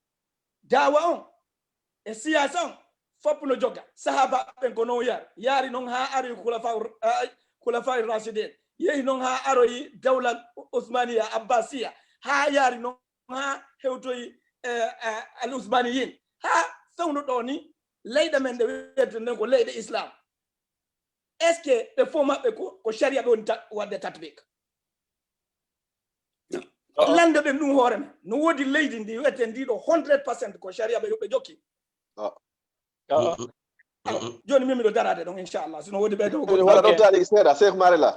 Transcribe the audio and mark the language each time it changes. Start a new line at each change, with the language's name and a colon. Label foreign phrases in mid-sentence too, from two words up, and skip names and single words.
Fula: dawa on e siyasa on foppuno jogga sahaba ɓen ko non yaari noon ha ari
Arabic: خلفاء راشدين
Fula: yehi noon ha aroyi
Arabic: دولة عثمانية عباسية
Fula: ha yaari noon ha hewtoyi
Arabic: العثمانيين
Fula: ha fewno ɗo ni leyɗe men ɗe wiyete nden ko leyɗe islam
French: est ce que
Fula: ɓe fof maɓɓe ko sharia ɓe woni wadde tatbik lande ɓen ɗum hoore men no woodi leydi ndi wiyete ndiɗo 100% ko sharia ɓe jokki joni min miɗo darade ɗon inchallah sino woodi ɓeydo wala ɗon taali seeɗa Cheikh Marela